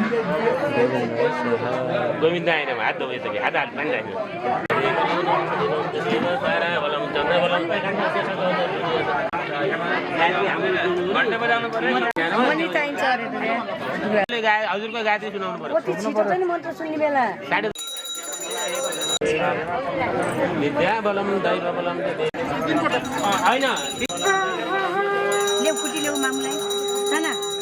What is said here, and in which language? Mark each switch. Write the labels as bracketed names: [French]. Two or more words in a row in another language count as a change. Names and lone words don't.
[Sanskrit] गोविन्दाय नमः [Nepali] हात धोए त हात पानी राख्नु [Sanskrit] तारा बलम चंद्रबलम [Nepali] घण्टा बजाउनु पर्यो मनी चाहिन्छ अरे हजुरको गाडी सुनाउनु पर्यो मन्त्र सुन्ने बेला [Sanskrit] विद्या बलम दैव बलम होइन [Nepali] ल्याउ फुटी ल्याउ मामुलाई खाना